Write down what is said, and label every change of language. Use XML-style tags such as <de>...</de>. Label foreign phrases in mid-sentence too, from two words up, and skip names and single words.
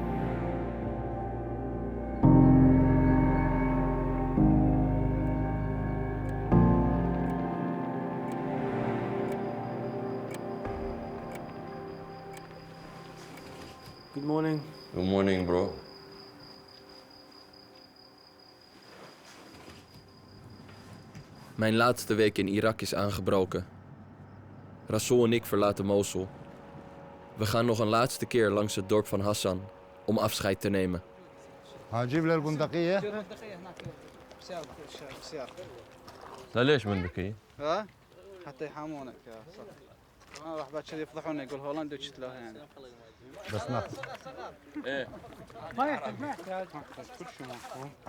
<en>Good morning. Good morning, bro.</en> <nl>Mijn laatste week in Irak is aangebroken. Rasool en ik verlaten Mosul. We gaan nog een laatste keer langs het dorp van Hassan om afscheid te nemen.</nl> <ar>هجيب له البندقية؟ لا ليش بندقية؟ ها؟ حتى يحامونك يا صاحبي. انا راح بعد كذي يفضحونا يقول هولندا وشتلوها يعني. بس ناخذ. ايه. ما يحتاج كل شيء معه.</ar>